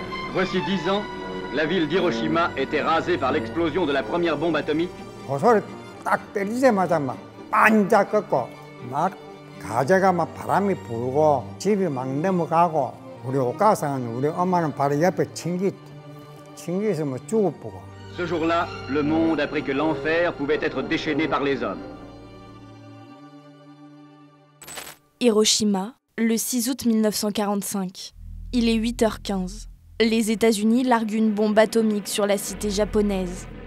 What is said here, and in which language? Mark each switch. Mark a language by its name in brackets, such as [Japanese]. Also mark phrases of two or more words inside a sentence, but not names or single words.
[French] Voici 10 ans, la ville d'Hiroshima était rasée par l'explosion de la première bombe atomique. [Korean] 고소를 딱 때리자마자 막 반짝 꺾고 막 가재가 막 바람이 불고 집이 막 넘어가고 우리 오가상은 우리 엄마는 바로 옆에 층기에서 뭐 죽어보고. [French] Ce jour-là, le monde apprit que l'enfer pouvait être déchaîné par les hommes. Hiroshima, le 6 août 1945. Il est 8h15. Les États-Unis larguent une bombe atomique sur la cité japonaise.